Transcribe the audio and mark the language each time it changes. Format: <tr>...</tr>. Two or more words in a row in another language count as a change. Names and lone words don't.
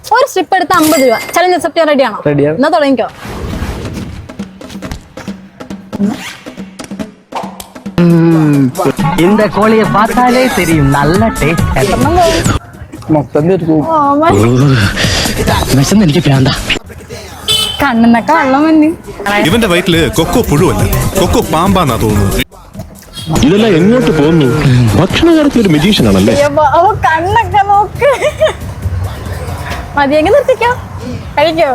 <ml>സ്ട്രിപ്പ് എടുത്ത് 50 രൂപ.</ml> <en>challenge accept</en> <ml>റെഡിയാണോ? എന്നാ തുടങ്ങിക്കോ.</ml> <ta>இந்த கோழியை பார்த்தாலே தெரியும் நல்ல டேஸ்ட்.</ta> <ml>മൊത്തം എനിക്ക് പ്രാന്താ. കണ്ണെന്നൊക്കെ വെള്ളം വന്ന്. ഇവന്റെ വയറ്റില് കൊക്കോ പുഴുവല്ല, കൊക്കോ പാമ്പാന്നാ തോന്നുന്നത്. ഇതെല്ലാം എങ്ങോട്ട് പോകുന്നു? ഭക്ഷണ കാര്യത്തിൽ ഒരു മെജീഷ്യൻ ആണല്ലേ. കണ്ണൊക്കെ നോക്ക്. മതിയെങ്കിൽ നിർത്തിക്കോ, കഴിക്കോ.</ml>